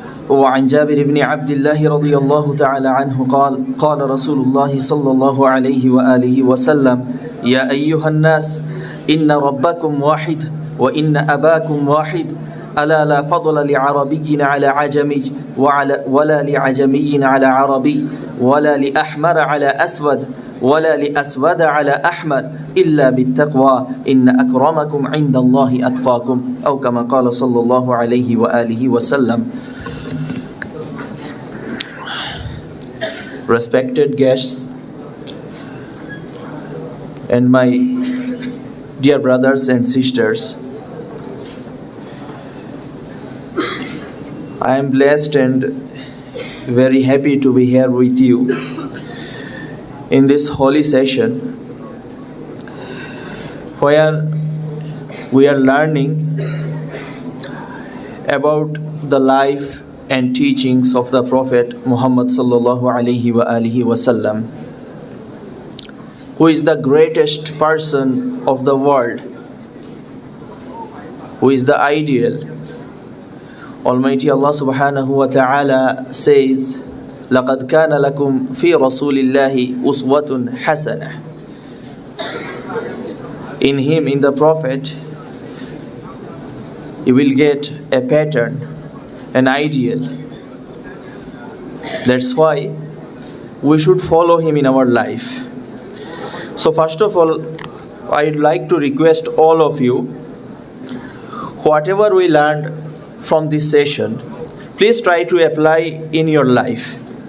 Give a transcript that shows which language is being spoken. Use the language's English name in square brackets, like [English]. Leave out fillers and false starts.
[Arabic] وعن جابر بن عبد الله رضي الله تعالى عنه قال قال رسول الله صلى الله عليه وآله وسلم يا أيها الناس إن ربكم واحد وإن أباكم واحد ألا لا فضل لعربي على عجمي ولا لعجمي على عربي ولا لأحمر على أسود ولا لأسود على أحمر إلا بالتقوى إن أكرمكم عند الله أتقاكم أو كما قال صلى الله عليه وآله وسلم. [English] Respected guests and my dear brothers and sisters, I am blessed and very happy to be here with you in this holy session where we are learning about the life and teachings of the Prophet Muhammad sallallahu alaihi wa alihi wasallam, who is the greatest person of the world, who is the ideal. Almighty Allah subhanahu wa ta'ala says, [Arabic] لَقَدْ كَانَ لَكُمْ فِي رَسُولِ اللَّهِ أُسْوَةٌ حَسَنَةٌ. [English] In him, in the Prophet, you will get a pattern, an ideal. That's why we should follow him in our life. So first of all, I'd like to request all of you, whatever we learned from this session, please try to apply in your life.